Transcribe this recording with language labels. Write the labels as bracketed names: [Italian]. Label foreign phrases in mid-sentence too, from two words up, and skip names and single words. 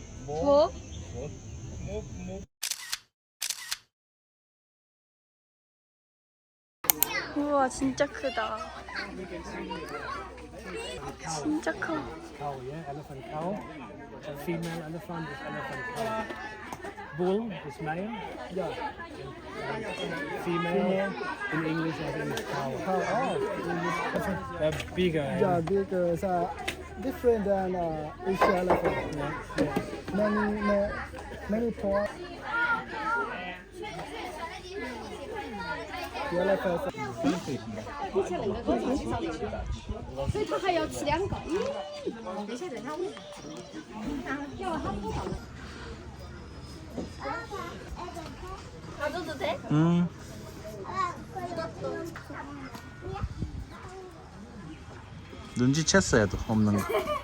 [Korean] 뭐? 우와 진짜 크다. 진짜 커. [English] Cow, yeah, elephant cow. Female elephant is elephant cow. Bull is male. Yeah. Female in English I think is cow. They're bigger. Yeah, bigger, different than Asian elephant. Yeah. Many tall. The elephant. [Chinese] 所以它还要吃2 个。 [Korean] 놔줘도 돼? 눈치챘어야 도 없는 거.